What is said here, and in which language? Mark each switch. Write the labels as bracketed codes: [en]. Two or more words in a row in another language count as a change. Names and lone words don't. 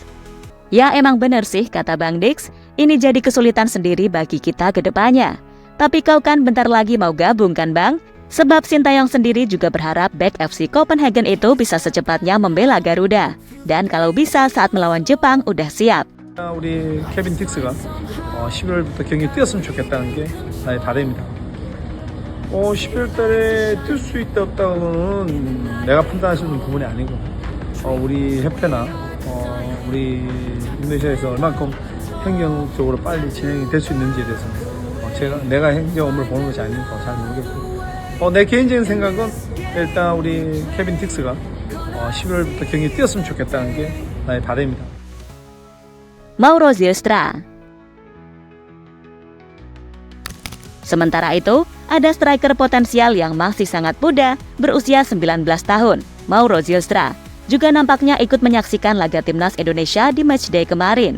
[id] Ya emang bener sih, kata Bang Dix, ini jadi kesulitan sendiri bagi kita ke depannya. Tapi kau kan bentar lagi mau gabung kan Bang? Sebab Sintayong sendiri juga berharap bek FC Copenhagen itu bisa secepatnya membela Garuda. Dan kalau bisa saat melawan Jepang udah siap. [ko] 우리 케빈 딕스가 12월부터 경기 뛰었으면 좋겠다는 게 나의 바람입니다. 12월 달에 뛸 수 있다 없다고는 내가 판단할 수 있는 부분이 아니고 우리 협회나 우리 인도네시아에서 얼만큼 행정적으로 빨리 진행이 될 수 있는지에 대해서 내가 행정 업무를 보는 것이 아니니까 잘 모르겠고 내 개인적인 생각은 일단 우리 케빈 딕스가 12월부터 경기 뛰었으면 좋겠다는 게 나의 바람입니다. [id] Mauro Zylstra. Sementara itu, ada striker potensial yang masih sangat muda, berusia 19 tahun, Mauro Zylstra, juga nampaknya ikut menyaksikan laga timnas Indonesia di Matchday kemarin.